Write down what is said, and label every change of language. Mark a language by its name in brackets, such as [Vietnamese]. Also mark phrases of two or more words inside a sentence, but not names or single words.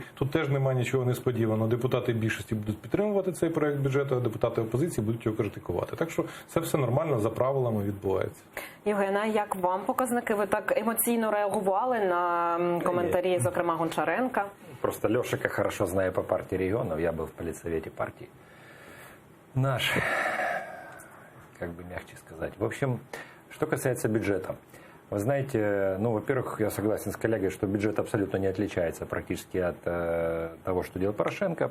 [Ukrainian] Тут теж немає нічого несподіваного. Депутати більшості будуть підтримувати цей проект бюджету, а депутати опозиції будуть його критикувати. Так що це все нормально, за правилами відбувається. Євгена, як вам показники? Ви так емоційно реагували на коментарі, зокрема, Гончаренка? [Russian] Просто Лешика хорошо знаю по партии регионов, я был в политсовете партии. Наш, как бы мягче сказать. В общем, что касается бюджета. Вы знаете, во-первых, я согласен с коллегой, что бюджет абсолютно не отличается практически от того, что делал Порошенко.